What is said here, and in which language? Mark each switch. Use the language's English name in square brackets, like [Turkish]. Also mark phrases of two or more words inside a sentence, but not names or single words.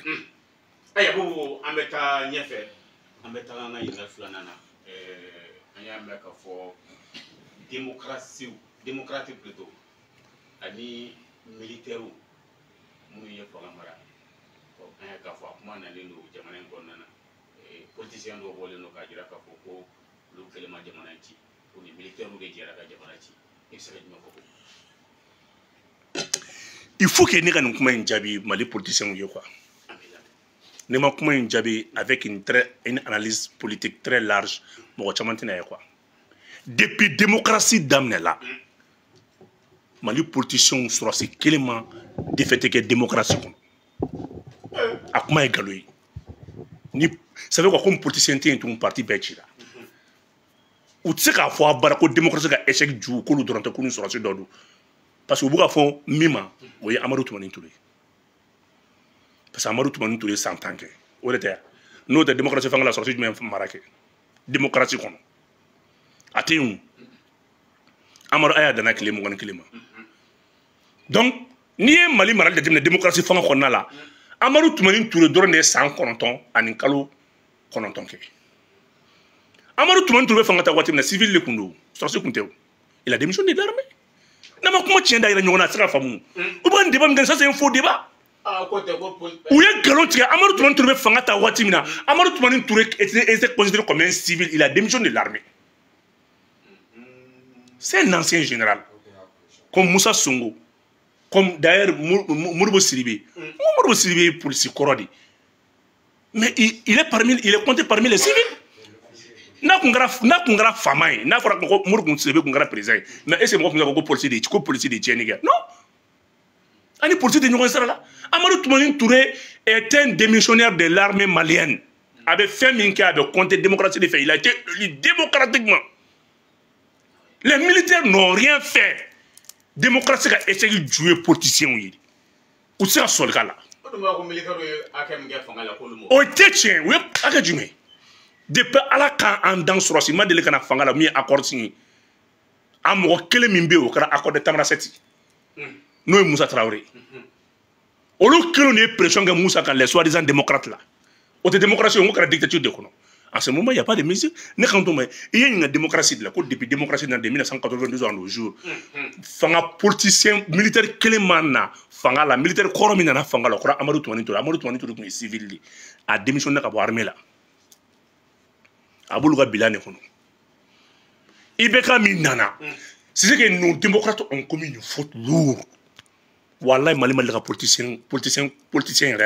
[Bambara] Aya bobo an bɛ taa ɲɛfɛ an bɛ taa an ka ɲininkali filanan na an y'a mɛn ka fɔ [French] démocratie plutôt [Bambara] ani militaires minnu ye fanga mara an y'a ka fɔ a kuma nalen don jamana in kɔnɔna na politicien dɔw bɔlen don k'a jira k'a fɔ ko olu kɛlen ma jamana ci ko ni militaires de jɛra ka jamana ci i bɛ se ka jumɛn fɔ ko. [French] Il faut que [Bambara] ne ka nin kuma in jaabi [French] Mali politiciens ye quoi. [Bambara] Ne ma kuma in jaabi [French] avec une analyse politique très large [Bambara] mɔgɔ caman tɛna ye quoi. Depuis démocratie daminɛ la Mali politiciens sɔrɔsi kelen ma défaite kɛ démocratie kɔnɔ a kuma ye nkalon ye ni [French] ça veut quoi comme politicien [Bambara] tɛ yen tun parti bɛɛ cira u tɛ se k'a fɔ a bara ko démocratie ka échec ju k'olu dɔrɔn tɛ k'olu sɔrɔsi dɔ don [French] parce que [Bambara] u bɛ ka fɔ min ma o ye Amadu Tumani Ture [French] parce que [Bambara] Amadu Tumani Ture 100 ans kɛ o de tɛ yan n'o tɛ démocratie fanga la sɔrɔsi jumɛn mara kɛ démocratie kɔnɔ a tɛ yen Amadu a y'a danna tile 21 ma donc n'i ye Mali marali jateminɛ démocratie fanga kɔnɔna la Amadu Tumani Ture dɔrɔn de ye san 9 ani kalo 9 kɛ Amadu Tumani Ture bɛ fanga ta waati min na civil de tun don sɔrɔsi tun tɛ o [French] il a démissionné de l'armée [Bambara] n'a ma kuma tiɲɛ da yɛrɛ ɲɔgɔn na a tɛ se ka faamu u b'a nin débat min kɛ [French] ça c'est un faux débat [Bambara] u ye nkalon tigɛ Amadu Tumani Ture bɛ fanga ta waati min na Amadu Tumani Ture [French] était considéré comme un civil il a démissionné de l'armée c'est un ancien général comme Moussa Sonko comme d'ailleurs Modibo Sidibé Modibo Sidibé est policier [Bambara] kɔrɔ de [French] mais il est compté parmi les civils [Bambara] n'a kun kɛra faama ye n'a fɔra ko Modibo Sidibé kun kɛra président ye mais [French] est-ce que [Bambara] mɔgɔ kun ko policier de tiɲɛni kɛ non ani policier de ɲɔgɔn sira la Amadu Tumani Ture [French] est un démissionnaire de l'armée malienne [Bambara] a bɛ fɛn min kɛ a bɛ compter démocratie de fɛ [French] il a été élu démocratiquement les militaires n'ont rien fait [Bambara] démocratie ka échec ju ye politiciens ye u tɛ se ka sɔli k'a la o tɛ tiɲɛ u ye hakɛ jumɛn depuis ala k'an dan sɔrɔsi ma deli ka na fanga la min ye accord signé a mɔgɔ kelen min bɛ yen o kɛra [French] accord de Tamarasɛti [Bambara] n'o ye Musa Traoré olu kelen de ye pression kɛ Musa kan [French] les soi-disant démocrates [Bambara] la o tɛ démocratie o kɛra dictature de kɔnɔ [French] en ce moment il y a pas de mesure [Bambara] ne kan to ma i ye ɲininka démocratie de la ko depuis démocratie nana [French] de 1992 à nos jours [Bambara] fanga politicien militaire kelen ma na fanga la militaire kɔrɔ min nana fanga la o kɛra Amadu Tumani Ture tun ye civil de a démissionné ka bɔ armée la a b'olu ka bilan de kɔnɔ IBK min nana [French] c'est que nos démocrates ont commis une faute lourde [Bambara] wallahi Mali ka politicien yɛrɛ